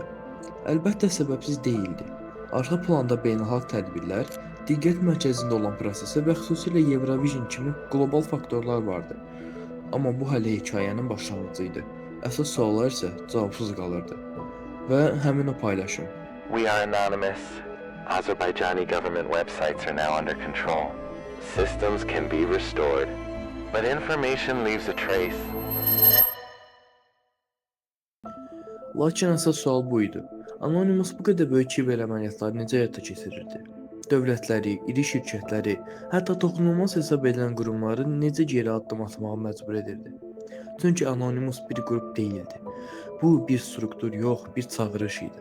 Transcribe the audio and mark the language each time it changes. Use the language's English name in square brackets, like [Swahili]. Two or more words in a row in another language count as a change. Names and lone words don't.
[Azerbaijani] Əlbəttə səbəbsiz deyildi. Arxa planda beynəlxalq tədbirlər, diqqət mərkəzində olan prosesə və xüsusilə Eurovision kimi qlobal faktorlar vardı. Amma bu hələ hekayənin başlanğıcı idi. Əsas suallar isə cavabsız qalırdı. Və həmin o paylaşım. [English] We are anonymous. Azerbaijani government websites are now under control. Systems can be restored, but information leaves a trace. [Azerbaijani] Lakin əsas sual bu idi. Anonymous bu qədər böyük kiber əməliyyatları necə həyata keçirirdi? Dövlətləri, iri şirkətləri, hətta toxunulmaz hesab edilən qurumları necə geri addım atmağa məcbur edirdi? Çünki Anonymous bir qrup deyildi. Bu bir struktur yox, bir çağırış idi.